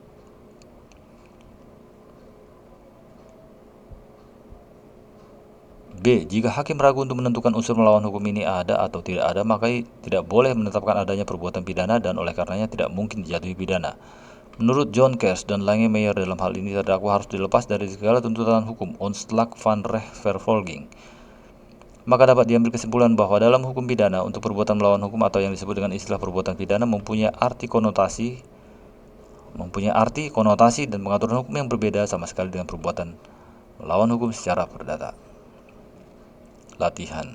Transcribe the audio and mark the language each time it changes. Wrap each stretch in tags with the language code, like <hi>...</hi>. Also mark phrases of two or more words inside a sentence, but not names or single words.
<id>B. Jika hakim ragu untuk menentukan unsur melawan hukum ini ada atau tidak ada, maka tidak boleh menetapkan adanya perbuatan pidana dan oleh karenanya tidak mungkin dijatuhi pidana. Menurut John Kers dan Langemeyer, dalam hal ini terdakwa harus dilepas dari segala tuntutan hukum</id> <nl>ontslag van rechtvervolging.</nl> <id>Maka dapat diambil kesimpulan bahwa dalam hukum pidana untuk perbuatan melawan hukum atau yang disebut dengan istilah perbuatan pidana mempunyai arti, konotasi dan pengaturan hukum yang berbeda sama sekali dengan perbuatan melawan hukum secara perdata. Latihan.</id>